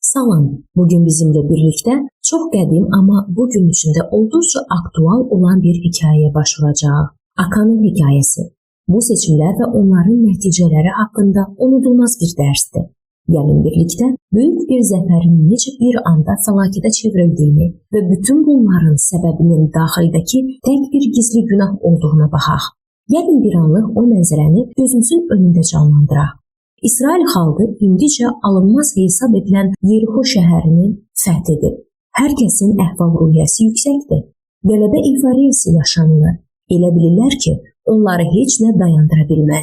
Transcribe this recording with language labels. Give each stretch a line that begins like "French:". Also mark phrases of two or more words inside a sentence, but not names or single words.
Turkish: Salam, bugün bizimle birlikte çok qədim ama bugün içinde oldukça aktual olan bir hikayeye başvuracağıq. Akanın hikayesi. Bu seçimler ve onların neticeleri hakkında unudulmaz bir derstir. Gelin birlikte büyük bir zəfərin necə bir anda fəlakətə çevrildiğini ve bütün bunların sebebinin daxildəki tek bir gizli günah olduğuna baxaq.
Azerbaijani: Gelin bir anlıq o mənzərəni gözümüzün önündə canlandıraq. İsrail xalqı indicə alınmaz hesab edilən Yerixo şəhərini fəth edib. Hər kəsin əhval-ruhiyyəsi yüksəkdir. Qələbə eyfariyası yaşanılır. Elə bilirlər ki, onları heç nə dayandıra bilməz.